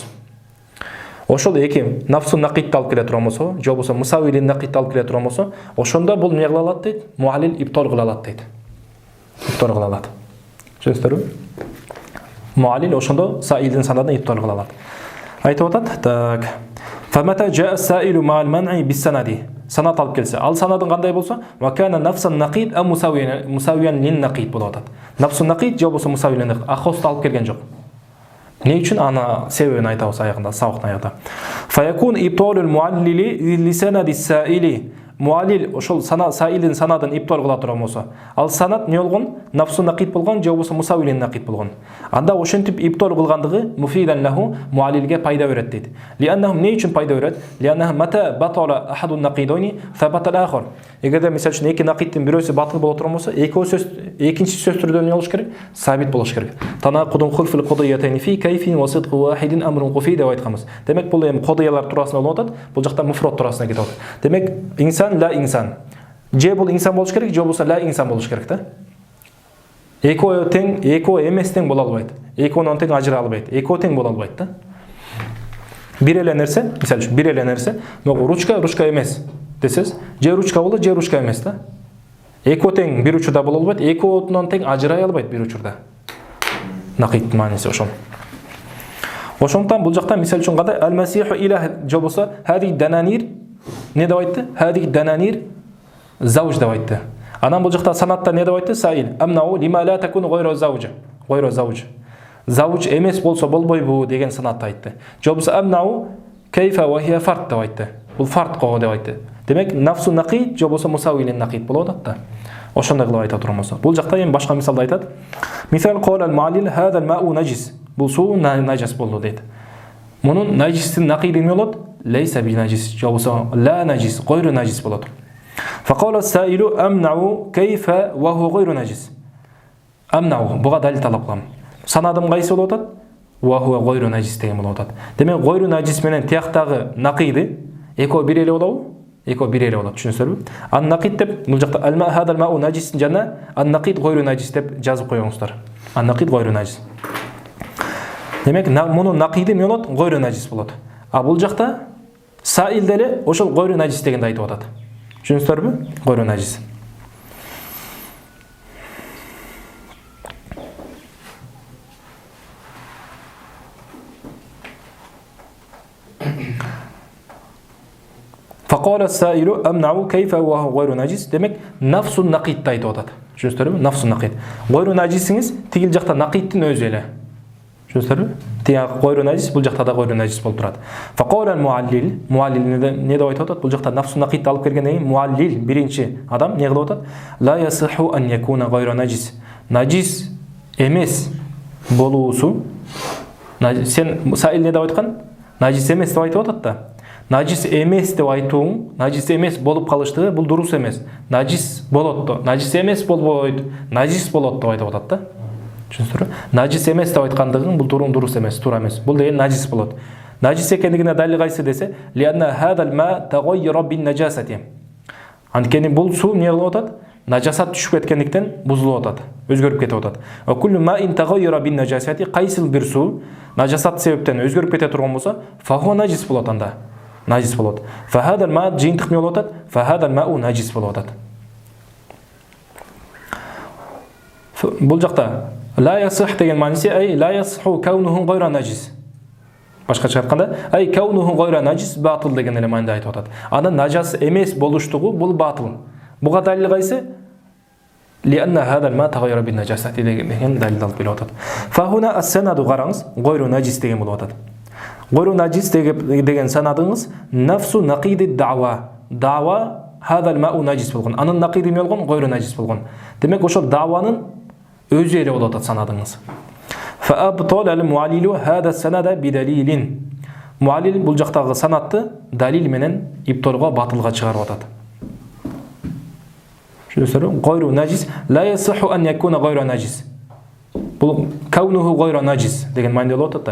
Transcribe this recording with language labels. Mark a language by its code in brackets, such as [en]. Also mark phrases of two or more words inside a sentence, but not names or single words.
[ky] Ошол эки [ar] نفس النقيض [ky] алып келе турган болсо, же болсо [ar] مساوي النقيض [ky] алып келе турган болсо, ошондо бул эмне кыла алат дейт? Муаллил иптол кыла алат дейт. Иптол кыла алат. Түшүнүңүздөрбү? Муаллил ошондо саилдин санадын иптол кыла алат. Айтып атат. Так. [ar] فمتى جاء السائل مع المنع بالسند. [ky] Санат алып келсе, ал санадын кандай болсо, [ar] وكان نفس النقيض أو مساويا للنقيض [ky] болуп атат. [ar] نفس النقيض [ky] же болсо [ar] مساوي النقيض [ky] ахосты алып келген жок. Не үчүн аны себебин айтабыз аягында, сабактын аягында. [ar] فيكون إبطال المعلل لسند السائل. [ky] Муаллил ошол саилдин санадын иптол кыла турган болсо, ал санат не болгон? [ar] نفس النقيض [ky] болгон же болсо [ar] مساوي النقيض [ky] болгон. Анда ошентип иптол кылгандыгы [ar] مفيدا له [ky] муаллилге пайда берет дейт. [ar] لأنهم [ky] не үчүн пайда берет? [ar] لأنه متى بطل أحد النقيضين فثبت الآخر. [ky] Эгерде мисалы үчүн эки нақидтин бирөөсү батыл боло турган болсо, экинчи сөз түрдө эмне болуш керек? Сабит болуш керек. [ar] تناقض خلف القضيتين في كيف وصدق واحد أمر قفي [ky] деп айтканбыз. Демек бул эми кодиялар туурасында болуп атат, бул жакта муфрат туурасында кетип атат. Демек [ar] إنسان لا إنسان. [ky] Же бул инсан болуш керек, же болсо [ar] لا إنسان [ky] болуш керек да. Экөө тең, экөө эмес тең боло албайт. Экөөнөн тең ажыра албайт. Экөө тең боло албайт да. Бир эле нерсе, мисалы үчүн бир эле нерсе, ручка эмес десез, же ручка болот, же ручка эмес да. Экөө тең бир учурда боло албайт, экөөнөн тең ажырай албайт бир учурда. Нақид мааниси ошол. Ошондон бул жакта мисалы үчүн кандай [ar] المسيح إله [ky] же болсо [ar] هذه دنانير [ky] не деп айтты? [ar] هذه دنانير زوج [ky] деп айтты. Анан бул жакта санатта не деп айтты? [ar] السائل أمنع لم لا تكون غير زوج. غير زوج. [ky] Зауж эмес болсо болбойбу деген санатты айтты. Же болсо [ar] أمنع كيف وهي فرد [ky] деп айтты. Бул фард кого деп айтты. Демек [ar] نفس النقيض [ky] же болсо [ar] مساوي النقيض [ky] болот да. Ошондой кылып айта турган болсо. Бул жакта эми башка мисалды айтат. [ar] مثال قال المعلل هذا الماء نجس. [ky] Бул суу najis болду дейт. Мунун najistин нақиди эмне болот? [ar] ليس بنجس. [ky] Же болсо [ar] لا نجس، غير نجس [ky] болот. [ar] فقال السائل أمنع كيف وهو غير نجس. [ky] Амнау буга далил талап кылам. Санадым кайсы болуп атат? [ar] وهو غير نجس [ky] деген болуп атат. Демек [ar] غير نجس [ky] менен тияктагы нақиди экөө бир эле болобу? Экөө бир эле болот, түшүнүңүздөрбү? Ан-нақид деп бул жакта [ar] الماء هذا الماء نجس [ky] жана [ar] النقيض غير نجس [ky] деп жазып коюңуздар. [ar] النقيض غير نجس. [ky] Демек мунун нақиди эмне болот? [ar] غير نجس [ky] болот. А бул жакта саил деле ошол [ar] غير نجس [ky] дегенди айтып атат. Түшүнүңүздөрбү? [ar] غير نجس. فقال السائل أمنع كيف وهو غير نجس. [ky] Демек [ar] نفس النقيض [ky] айтып атат. Түшүнүңүздөрбү? [ar] نفس النقيض. غير نجس [ky] тигил жакта нақидтин өзү эле. Түшүнүңүздөрбү? Тияк [ar] غير نجس, [ky] бул жакта да [ar] غير نجس [ky] болуп турат. [ar] فقال المعلل, [ky] muallil не деп айтып атат? Бул жакта [ar] نفس النقيض [ky] алып келгенден кийин muallil биринчи адам не кылып атат? [ar] لا يصح أن يكون غير نجس. [ky] Najis эмес болуусу. Сен саил не деп айткан? Najis эмес деп айтып атат да. Najis эмес деп айтууң, najis эмес болуп калыштыгы бул дурус эмес. Najis болот да. Najis эмес болбойт, najis болот деп айтып атат да. Түшүнүңүздөрбү? Najis эмес деп айткандыгың бул дурус эмес, туура эмес. Бул деген najis болот. Najis экендигине далил кайсы десе, [ar] لأن هذا الماء تغير بالنجاسة. [ky] Анткени бул суу эмне кылып атат? Najasat түшүп кеткендиктен бузулуп атат, өзгөрүп кетип атат. [ar] وكل ماء إن تغير بالنجاسة, [ky] кайсыл бир суу najasat себептен өзгөрүп кете турган болсо, [ar] فهو نجس [ky] болот анда. Najis болот. [ar] فهذا الماء [ky] жыйынтык эмне болуп атат? [ar] فهذا الماء نجس [ky] болуп атат. Бул жакта [ar] لا يصح [ky] деген мааниси [ar] أي لا يصح كونه غير نجس. [ky] Башкача айтканда, [ar] أي كونه غير نجس باطل [ky] деген эле мааниде айтып атат. Анын нажас эмес болуштугу бул батыл. Буга далил кайсы? [ar] لأن هذا الماء تغير بالنجاسة [ky] деген далил алып келип атат. [ar] فهنا السند [ky] караңыз, [ar] غير نجس [ky] деген болуп атат. [ar] غير نجس [ky] деген санадыңыз [ar] نفس نقيض الدعوى. الدعوى هذا الماء نجس болгон. [ky] Анын нақиди эмне болгон? [ar] غير نجس болгон. [ky] Демек ошол дa'ванын өзү эле болуп атат санадыңыз. [ar] فأبطل المعلل هذا السند بدليل. [ky] Муалил бул жактагы санатты далил менен иптолго батылга чыгарып атат. [ar] غير نجس لا يصح أن يكون غير نجس. [ky] Бул [ar] كونه غير نجس [ky] деген мааниде болуп атат да.